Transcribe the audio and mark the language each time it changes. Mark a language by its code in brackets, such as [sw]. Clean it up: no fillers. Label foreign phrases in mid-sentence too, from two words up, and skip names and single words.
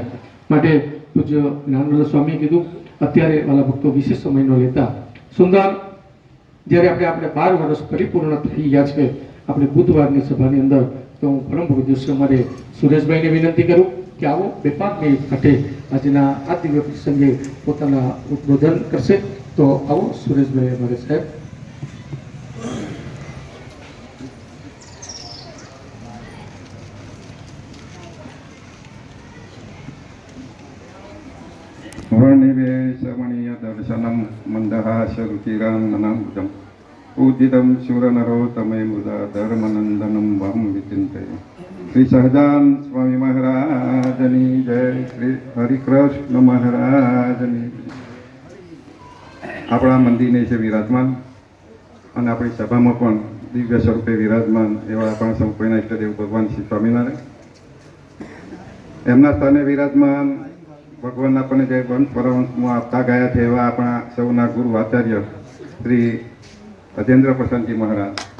[gu] માટે પૂજ્ય જ્ઞાનવલ્લભ સ્વામીએ કીધું અત્યારે વાલા ભક્તો વિશેષ સમયનો લેતા સુંદર જ્યારે આપણે 12 વર્ષ પરિપૂર્ણ થઈ ગયા છે આપણે બુધવારની સભાની અંદર, તો હું પરમ પૂજ્ય અમારે સુરેશભાઈને વિનંતી કરું કે આવો 2-5 મિનિટ માટે આજના આ દિવ્ય પ્રસંગે પોતાના ઉદ્બોધન કરશે. તો આવો સુરેશભાઈ અમારે સાહેબ. [sa] वर्णिवेशमणीय दर्शनं मन्दहासरुचिरां ननाम्बुजं पूजितं शूरनरोत्तमे मुदा धर्मनन्दनं वहं विचिन्तये. [gu] શ્રી સહજાન સ્વામી મહારાજની જય, શ્રી હરિકૃષ્ણ મહારાજની. આપણા મંદિરને છે વિરાજમાન અને આપણી સભામાં પણ દિવ્ય સ્વરૂપે વિરાજમાન એવા આપણા સૌ કોઈના ઈષ્ટદેવ ભગવાન શ્રી સ્વામિનારાયણ, એમના સ્થાને વિરાજમાન ભગવાન આપણને જે વંશ પરવંશમાં આપતા ગયા છે એવા આપણા સૌના ગુરુ આચાર્ય શ્રી અજેન્દ્ર પ્રસન્નજી મહારાજ,